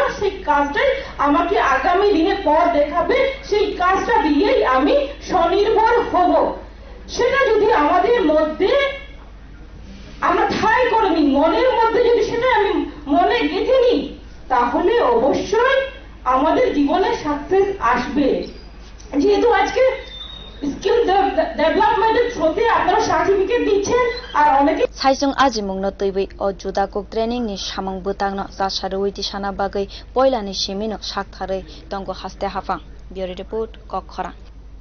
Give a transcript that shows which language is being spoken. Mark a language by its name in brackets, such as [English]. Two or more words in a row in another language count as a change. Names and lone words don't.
[Bangla] সেই কাজটাই আমাকে আগামী দিনে পথ দেখাবে সেই কাজটা দিয়েই আমি স্বনির্ভর হব সেটা যদি আমাদের মধ্যে আমরা ঠাঁই করে নিই মনের মধ্যে যদি সেটা আমি মনে গেঁথে নিই তাহলে অবশ্যই আমাদের জীবনে সাকসেস আসবে যেহেতু আজকে [English] skill development [Bangla] থ্রুতে আপনারা সার্টিফিকেট দিচ্ছেন আর অনেকে [Kok Borok] Saisung ajimungno tuibui o Juda Cook training ni samang butangno jasarui tisana bagai poilani simino saktharei tongo haste hafang [English] Bureau Report [Kok Borok] Kokhara